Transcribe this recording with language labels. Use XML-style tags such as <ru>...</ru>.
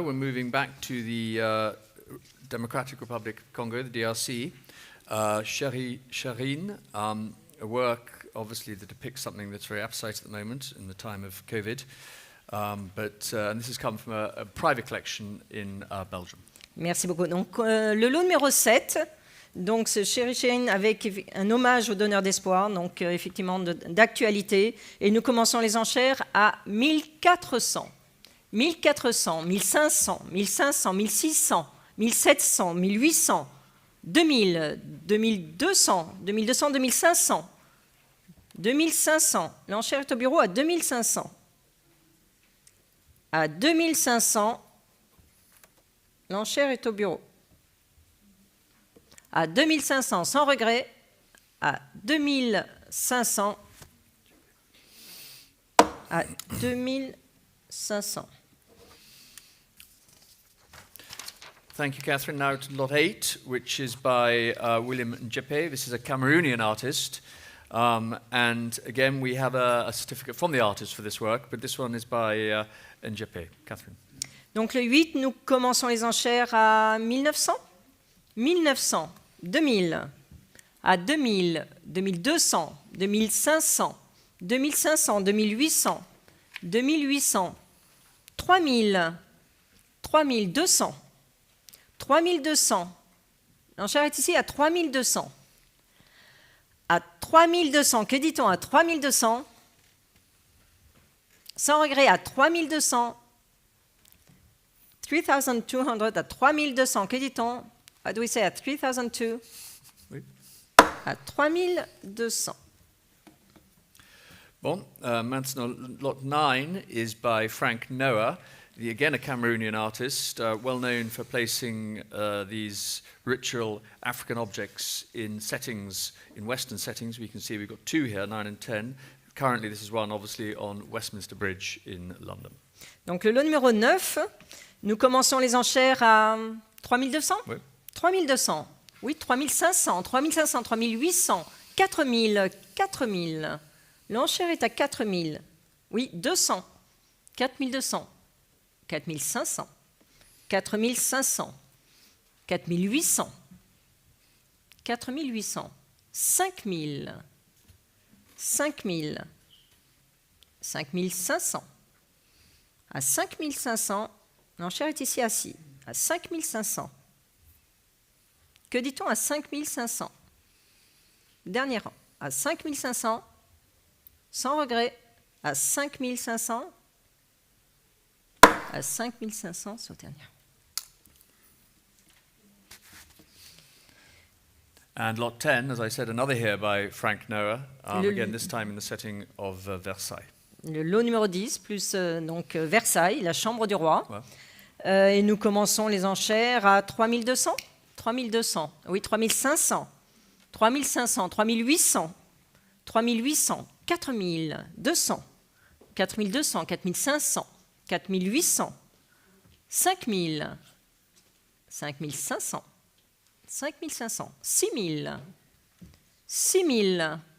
<en>We're moving back to the Democratic Republic of Congo, the DRC. Sharine, a work obviously that depicts something that's very apposite at the moment in the time of COVID. And this has come from a private collection in Belgium.</en> <fr>Merci beaucoup. Donc, le lot numéro 7, donc c'est Sharine avec un hommage aux donneurs d'espoir, donc effectivement d'actualité. Et nous commençons les enchères à 1400. 1400, 1500, 1500, 1600, 1700, 1800, 2000, 2200, 2200, 2500, 2500. L'enchère est au bureau à 2500. À 2500, l'enchère est au bureau. À 2500, sans regret. À 2500. À 2500.</fr> <en>Thank you, Catherine. Now to lot 8, which is by William Njepe. This is a Cameroonian artist. And again, we have a certificate from the artist for this work, but this one is by Njepe. Catherine.</en> <fr>Donc le 8, nous commençons les enchères à 1900, 1900, 2000, à 2000, 2200, 2500, 2500, 2800, 2800, 3000, 3200, 3200. L'enchère est ici à 3200. À 3200, que dit-on à 3200? Sans regret, à 3200. 3200 à 3200, que dit-on?</fr> <en>What do we say at 3002?</en> <fr>Oui. À 3200. Bon, maintenant,</fr> <en>lot 9 is by Frank Noah, again a Cameroonian artist, well known for placing these ritual African objects in settings, in Western settings. We can see we've got 2 here, 9 and 10. Currently, this is one, obviously, on Westminster Bridge in London.</en> <fr>Donc, le lot numéro 9, nous commençons les enchères à 3200 ? Oui. 3200. Oui, 3500, 3500, 3800, 4000, 4000. L'enchère est à 4000. Oui, 200, 4200, 4500, 4500, 4800, 4800, 5000, 5000, 5500. À 5500, l'enchère est ici assis. À 5500. Que dit-on à 5500? Dernier rang. À 5500, sans regret. À 5500. À 5500 sur dernier.</fr> <en>And lot 10, as I said, another here by Frank Noah, again this time in the setting of Versailles.</en> <fr>Le lot numéro 10, plus donc Versailles, la chambre du roi. Ouais. Et nous commençons les enchères à 3200. 3200, oui, 3500, 3500, 3800, 3800, 4000, 200, 4200, 4500, 4800, 5000, 5500, 5500, 6000, 6000.</fr>